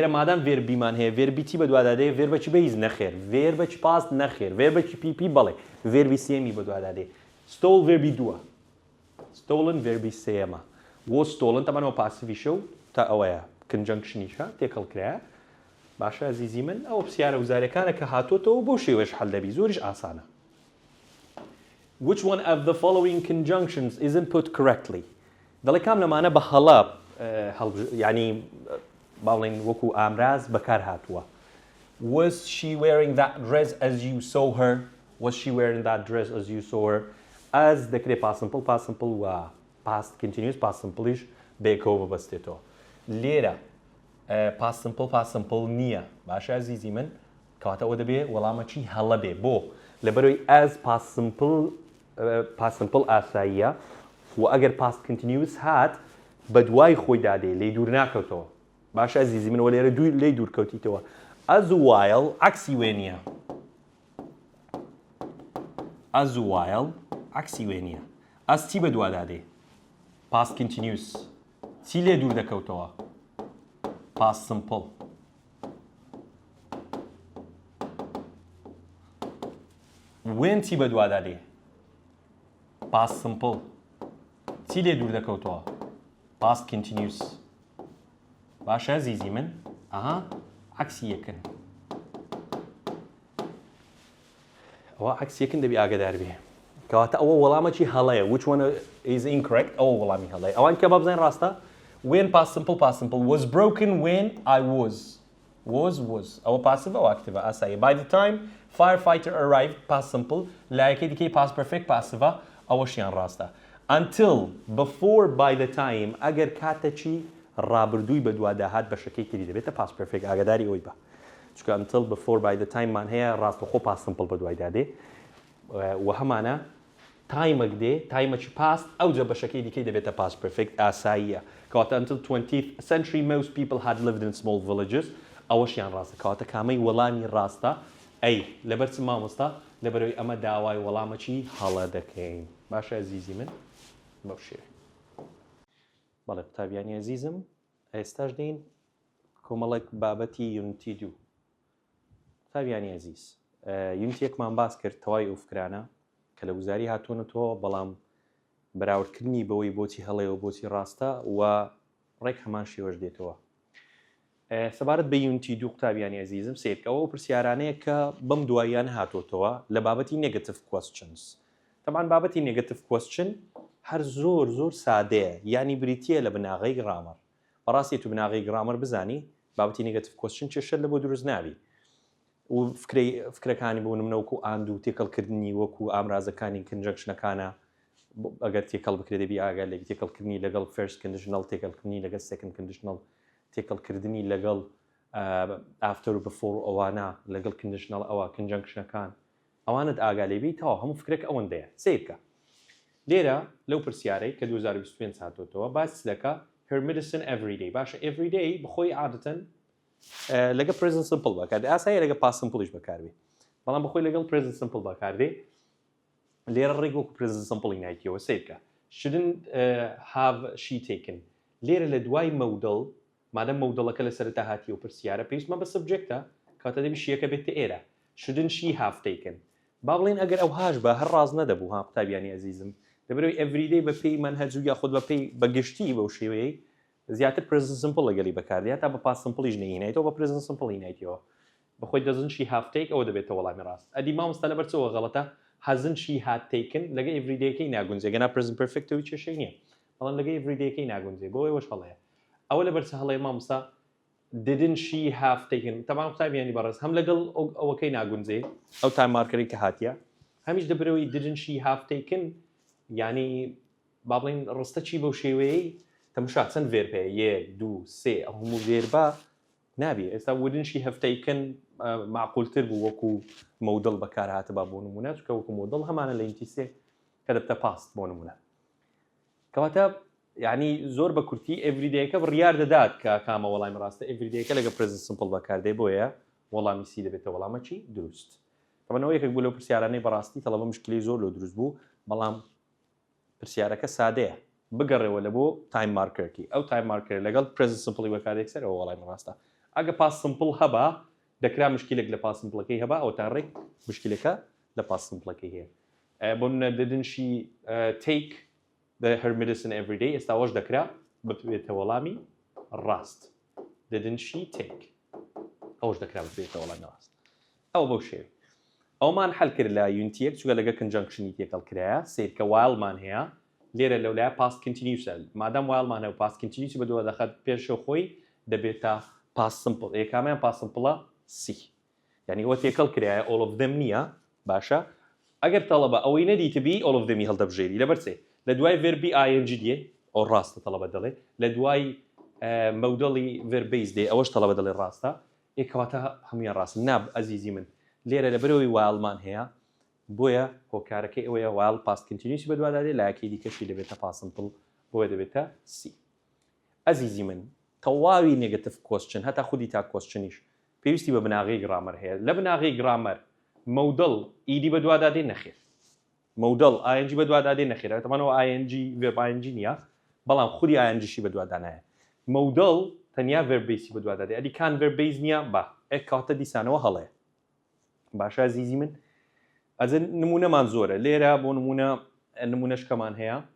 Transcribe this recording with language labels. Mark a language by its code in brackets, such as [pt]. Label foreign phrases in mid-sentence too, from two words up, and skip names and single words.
[ckb] مادام ڤێربیمان هەیە ڤێربی چی بەدوا دەدەێت ڤێربەچی بەیز نەخێر ڤێربەچ پاس نەخێر ڤێربەچی پی بەڵێ ڤێربی سێمی بەدوا دەدەێت stole ڤێربی دووە stolen ڤێربی سێمە وە stolen تەمانەوە پاسیڤی شەو تا ئەوەیە کنجەنکشنیشە تێکەڵکرایە باشە عەزیزی من ئەوە پرسیارە وزاریەکانە کە هاتۆتەوە بۆ شێوەش هەڵ دەبی زۆریش ئاسانە [en] Which one of the following conjunctions isn't put correctly [ckb] دەڵێ کام لەمانە بە هەڵە یعنی باڵێن وەکو ئامراز بەکار هاتووە Was [en] she wearing that dress as you saw her Was she wearing that dress as you saw her as دەکرێت past simple و past continuous past simpleش [ckb] بێکەوە ببەستێتەوە لێرە [en] past simple [ckb] نییە باشە عەزیزی من کەواتە ئەوە دەبێ وەڵامە چی هەڵە بێ بۆ لەبەرەوەی [en] as past simple [ckb] ئاساییە و ئەگەر [en] past continuous [ckb] هات بە دوای خۆی دادێ لێی دوور ناکەوتەوە باشە عەزیزی من وە لێرە لێی دوور کەوتیتەوە [en] as while [ckb] عەکسی وێ نییە [en] as while [ckb] عەکسی وێ نییە as چی بە دوا دادێ [en] past continuous [ckb] چی لێ دوور دەکەوتەوە [en] past simple [ckb] when چی بە دوا دادێ [en] past simple [ckb] چی لێ دوور دەکەوتەوە [en] past continuous [ckb] باشە عەزیزی من ئەها عەکسی یەکن ئەوە عەکسی یەکن دەبی ئاگادار بێ کەواتە ئەوە وەڵامەکی هەڵەیە [en] which one is incorrect [ckb] ئەوە وەڵامی هەڵەیە ئەوان کە با بزانین ڕاستە [en] when past simple was broken when I was [ckb] ئەوە passive ئەوە active ئاساییە [en] by the time firefighter arrived past simple [ckb] لایەکەی دیکەی [en] past perfect passive [ckb] ئەوەشیان ڕاستە [en] until before by the time [ckb] ئەگەر کاتەچی ڕابردووی بە دوواداهات بە شەکەی تری دەبێتە [en] past perfect [ckb] ئاگاداری ئەوی بە چونکە [en] until before by the time [ckb] مان هەیە ڕاستەخۆ [en] past simple [ckb] بە دوای دادێ و هەمانە تایمەک دێ تایمەکی past ئەوجە بە شەکەی دیکەی دەبێتە [en] past perfect [ckb] ئاساییە کەواتە [en] until 20th century most people had lived in small villages [ckb] ئەوەشیان ڕاستە کەواتە کامەی وەڵامی ڕاستە ئەی لەبەر چ مامۆستا لەبەرەوەی ئەمە داوای وەڵامەکی هەڵە دەکەین باشە عەزیزی من بەو شێوە بەڵێ قوتابیانی عەزیزم ئێستاش دێین کۆمەڵێک بابەتی یونتی 2 قوتابیانی عەزیز یونتیەکمان باس کرد تەواوی ئەو فکرانە کە لە وزاری هاتوونەتەوە بەڵام بەراوردکردنی بەوەی بۆچی هەڵەیەوە بۆچی ڕاستە و ڕێک هەمان شێوەش دێتەوە سەبارەت بە یونتی 2 قوتابیانی عەزیزم سیرکەوە و پرسیارانەیە کە بەم دواییان هاتوۆتەوە لە بابەتی [en] negative questions [ckb] تەمان بابەتی [en] negative question [ckb] هەر زۆر سادەیە ینی بریتیە لە بناغەی گرامەر بەڕاستی تو بناغەی گرامەر بزانی بابەتی [en] negative question [ckb] چێشە لە بۆ دروست ناوی و فکرەکانی بۆ نمونەوەکو ئاند و تێکەڵکردنی وەکو ئامرازەکانی کنجەکشنەکانە ئەگەر تێکەڵ بکرێ دەبی ئاگا لە تێکەڵکردنی لەگەڵ [en] first conditional [ckb] تێکەڵکردنی لەگەڵ [en] second conditional [ckb] تێکەڵکردنی لەگەڵ after و before ئەوانە لەگەڵ conditional ئەوە کنجەکشنەکان ئەوانت ئاگا لێبی تاوە هەموو فکرێک ئەوەندەیە سیرکە لێرە لەو پرسیارەی کە 2025 هاتوۆتەوە باس دەکا [en] her medicine everyday [ckb] باشە everyday بخۆی عادەتەن لەگە [en] present simple [ckb] بەکاردێ ئاساییە لەگە [en] past simpleش [ckb] بەکاربێ بەڵام بخۆی لەگەڵ [en] present simple [ckb] بەکاردێ لێرە ڕێک وەکو [en] present simple [ckb] نایتیەوە سیرکە [en] shouldn't have she taken [ckb] لێرە لە دوای مەودڵ مادەم مەودڵەکە لە سەرەتا هاتی و پرسیارە پێویستمە بە سبجەکتە کاتە دەبی شیەکە بێتە ئێرە [en] shouldn't she have taken [ckb] با بڵێن ئەگەر ئەو هاش بە هەر ڕاز نەدەبوو ها قوتابیانی عەزیزم دەبێت everyday بە پێی منهەج و یاخود بە پێی بەگشتی بەو شێوەیەی زیاتر [en] present simple [ckb] لەگەڵی بەکاردێت تا بە [en] past simpleش [ckb] نهێنیتەوە بە [en] present simple [ckb] هێنایتەوە بەخۆی [en] doesn't she have take [ckb] ئەوە دەبێتە وەڵامی ڕاست ئەدی مامۆستا لەبەر چەوە غەڵەتە [en] hasn't she had taken [ckb] لەگە everydayەکەی ناگونجێ گەنا [en] present perfectەوەی [ckb] کێشەی نییە بەڵام لەگە everydayەکەی ناگونجێ بۆ ئەوەش هەڵەیە ئەوە لەبەر چ هەڵەیە مامۆستا [en] didn't she have taken [ckb] تەمام قوتابیانی بەڕێز هەم لەگەڵ ئەوەکەی ناگونجێ ئەو تایم مارکەری کە هاتیە هەمیش دەبرەوەی [en] didn't she have taken [ckb] ینی با بڵێن ڕستە چی بەو شێوەیەی تەماشا چەند vێرب هەیە 1 2 3 ئەو هەموو vێربە نابێ ئێستا [en] wouldn't she have taken [ckb] معقولتر بوو وەکو مەودڵ بەکار هاتبا بۆ نمونە چونکە وەکو مەودڵ هەمانە لە ئینتیسێ کە دەبتە past بۆ نمونە کەواتە یعنی زۆر بە کورتی everydayەکە بڕیار دەدات کە کامە وەڵامی ڕاستە everydayەکە لەگە [en] present simple [ckb] بەکاردێ بۆیە وەڵامی سی دەبێتە وەڵامەکی دروست تەمەنەوە یەکێک بوو لەو پرسیارانەی بەڕاستی تەڵەبە مشکلی زۆر لۆ دروست بوو بەڵام پرسیارەکە سادەیە بگەڕێەوە لە بۆ تایم مارکەرکی ئەو تایم مارکەر لەگەڵ [en] present simple [ckb] بەکارێک سەرەوە وەڵامی ڕاستە ئەگە [en] past simple [ckb] هەبا دەکرا مشکلێک لە [en] past simpleەکەی [ckb] هەبا ئەو تا ڕێک مشکلەکە لە past simpleەکەی هەیە بۆ [en] didn't she take her medicine every day [ckb] ئێستاوەش دەکرا بێتە وەڵامی ڕاست [en] didn't she take [ckb] ئەوش دەکرا بێتە وەڵامی ڕاست ئەو بەو شێوە ئەومان حەل کرد لە یونتیەک چووکە لەگە کنجەنکشنی تێکەڵ کرایە سیرکە وایڵمان هەیە لێرە لەولایە [en] past continuous [ckb] مادام وایڵمان هەیە [en] past continuous [ckb] بە دووە دەخات پێشەوە خۆی دەبێتە [en] past simple [ckb] یەکامیان [en] past simple C [ckb] یعنی ئەوە تێکەڵ کرایە [en] all of them [ckb] نییە باشە ئەگەر تەڵەبە ئەوەی نەدیتبی [en] all of them [ckb] هەڵدەبژێری لەبەر چێ لە دوای [en] verbi ing [ckb] دێ ئەو ڕاستە تەڵەبە دەڵێ لە دوای مەودڵی [en] verb base [ckb] دێ ئەوەش تەڵەبە دەڵێ ڕاستە کەواتە هەمویان ڕاست ناب ئەزیزی من لێرە لەبەرەوەی وایڵمان هەیە بۆیە هۆکارەکەی ئەوەیە وایڵ [en] past continuous [ckb] بە دووادادێ لایەکەی دیکەشی دەبێتە [en] past simple [ckb] بۆیە دەبێتە C ئەزیزی من تەواوی [en] negative question [ckb] هەتا خودی تا questionیش پێویستی بە بناغی گرامەر هەیە لە بناغی گرامەر مەودڵ ئیدی بە دووادادێ نەخێر مەودڵ ing بە دووادادێ نەخێر تەمانەوە [en] ing verb ing [ckb] نییە بەڵام خودی ingشی بە دووادانایە مەودڵ تەنیا [en] verb base [ckb] بە دووادادێ ئەدی کان [en] verb base [ckb] نییە بە کاتە دیسانەوە هەڵەیە باشە عەزیزی من ئەجە نمونەمان زۆرە لێرە بۆ نمونەشکەمان هەیە